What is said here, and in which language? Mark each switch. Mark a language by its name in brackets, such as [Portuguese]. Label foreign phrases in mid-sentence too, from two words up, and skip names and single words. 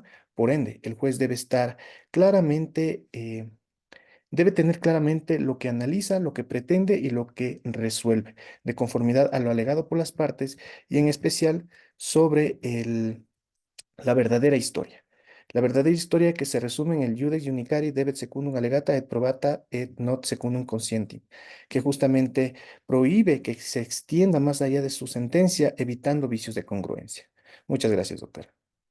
[Spanish] Por ende, el juez debe estar claramente, debe tener claramente lo que analiza, lo que pretende y lo que resuelve, de conformidad a lo alegado por las partes y en especial sobre la verdadera historia. La verdadera historia que se resume en el [Latin] Iudex Unicari debet secundum allegata et probata et not secundum conscientim, [Spanish] que justamente prohíbe que se extienda más allá de su sentencia, evitando vicios de congruencia. Muchas gracias, doctor.